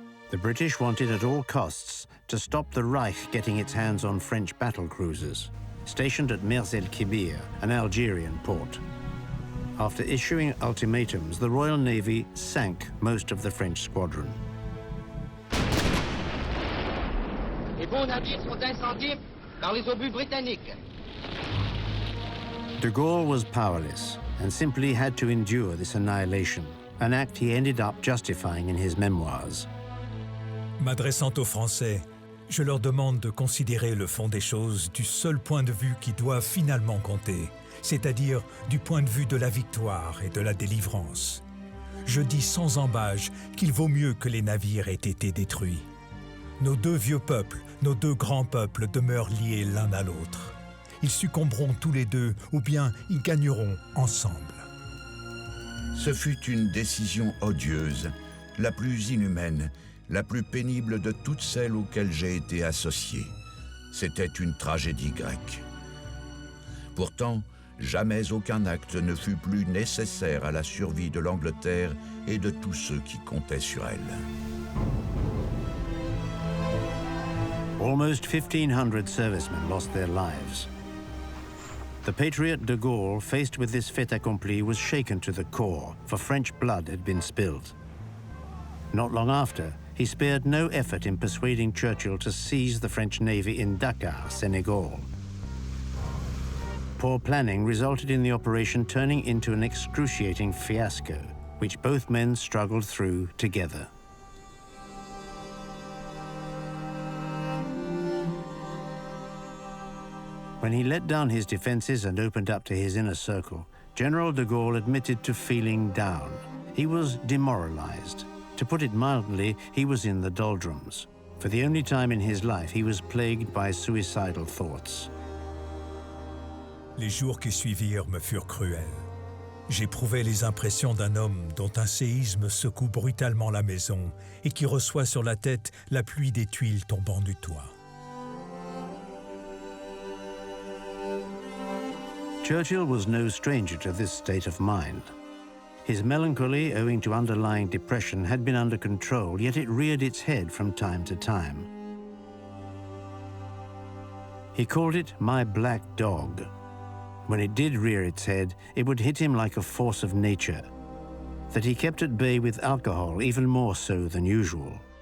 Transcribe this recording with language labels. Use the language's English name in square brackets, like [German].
[English] The British wanted at all costs to stop the Reich getting its hands on French battle cruisers, stationed at Mers el-Kébir, an Algerian port. After issuing ultimatums, the Royal Navy sank most of the French squadron. [French] Les bons navires sont incendiés par les obus britanniques. [English] De Gaulle was powerless and simply had to endure this annihilation, an act he ended up justifying in his memoirs. [French] M'adressant aux Français, je leur demande de considérer le fond des choses du seul point de vue qui doit finalement compter, c'est-à-dire du point de vue de la victoire et de la délivrance. Je dis sans embâche qu'il vaut mieux que les navires aient été détruits. Nos deux vieux peuples, nos deux grands peuples demeurent liés l'un à l'autre. Ils succomberont tous les deux ou bien ils gagneront ensemble. Ce fut une décision odieuse, la plus inhumaine, la plus pénible de toutes celles auxquelles j'ai été associé. C'était une tragédie grecque. Pourtant, jamais aucun acte ne fut plus nécessaire à la survie de l'Angleterre et de tous ceux qui comptaient sur elle. [English] Almost 1,500 servicemen lost their lives. The patriot de Gaulle, faced with this fait accompli, was shaken to the core, for French blood had been spilled. Not long after, he spared no effort in persuading Churchill to seize the French Navy in Dakar, Senegal. Poor planning resulted in the operation turning into an excruciating fiasco, which both men struggled through together. When he let down his defenses and opened up to his inner circle, General de Gaulle admitted to feeling down. He was demoralized. To put it mildly, he was in the doldrums. For the only time in his life, he was plagued by suicidal thoughts. [French] Les jours qui suivirent me furent cruels. J'éprouvais les impressions d'un homme dont un séisme secoue brutalement la maison et qui reçoit sur la tête la pluie des tuiles tombant du toit. [English] Churchill was no stranger to this state of mind. His melancholy, owing to underlying depression, had been under control, yet it reared its head from time to time. He called it "my black dog." When it did rear its head, it would hit him like a force of nature, that he kept at bay with alcohol, even more so than usual.